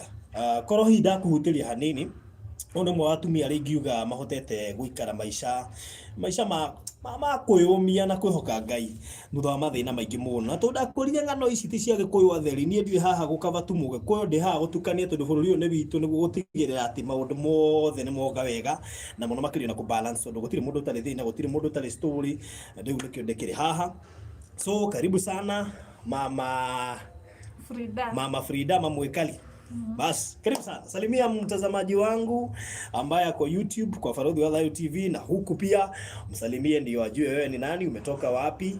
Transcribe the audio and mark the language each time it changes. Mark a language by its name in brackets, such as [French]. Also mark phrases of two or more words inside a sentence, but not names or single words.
[Kikuyu] Koro hinda kuhutiria hanini one mwa atumia ari ngiuga mahotete guikara maisha ma kwiyumia na kwihoka Ngai thutha wa mathina maingi muno. Na tondakũrire ng'ano ici ti cia Gĩkũyũ atheri, nie ndire haha gũkava tu Mũgĩkũyũ, ndi haha gũtukania tondu bũrũri ũyũ nĩ witũ nĩguo gũtigĩrĩra atĩ maũndũ mothe nĩ moga wega na mũno makĩria na kũbalance tondu gũtirĩ mũndũ ũtarĩ thĩna, gũtirĩ mũndũ ũtarĩ story. Rĩu nĩkĩo ndĩkĩrĩ haha. [Swahili] So karibu sana Mama Frida Mwikali. Bas, karibu sana. Salimia mtazamaji wangu ambaye ako YouTube kwa Baruthi wa Thayo TV, na huku pia msalimie ndio ajue wewe ni nani, umetoka wapi.